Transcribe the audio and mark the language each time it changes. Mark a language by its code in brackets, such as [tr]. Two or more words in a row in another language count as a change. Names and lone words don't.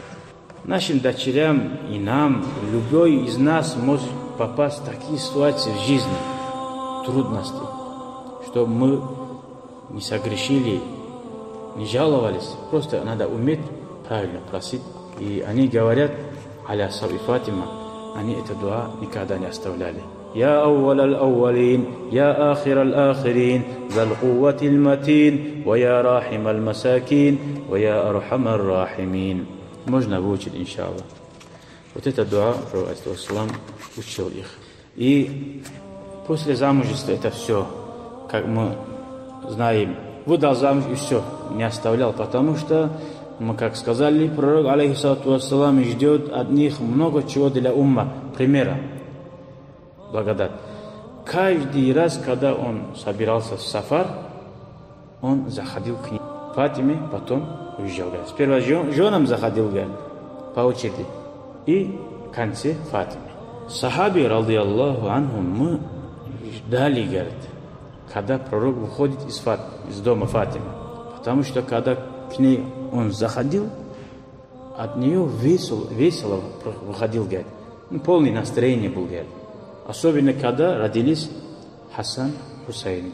[ru] Нашим дочерям и нам, любой из нас может попасть в такие ситуации в жизни, трудности, чтобы мы не согрешили, не жаловались. Просто надо уметь правильно просить. И они говорят, аля саби Фатима, они эту дуа никогда не оставляли. [ar] يا أول الأولين يا آخر الآخرين ذا القوة المتين ويا راحم المساكين ويا أرحم الراحمين. [ru] Можно выучить, иншаллах. Вот эта дуа, пророк ﷺ учил их. И после замужества это все, как мы знаем, выдал замуж и все, не оставлял, потому что, мы как сказали, пророк, [ar] عليه الصلاة والسلام, [ru] ждет от них много чего для умма, примера. Благодать. Каждый раз, когда он собирался в сафар, он заходил к ней. Фатиме, потом уезжал. Сперва женам заходил по очереди. И в конце Фатиме. [ar] صحابي، رضي الله عنه, [ru] мы ждали, говорит, когда пророк выходит из дома Фатимы. Потому что, когда к ней он заходил, от нее весело выходил, говорит. Полное настроение был, говорит. Особенно, когда родились Хасан, Хусейн.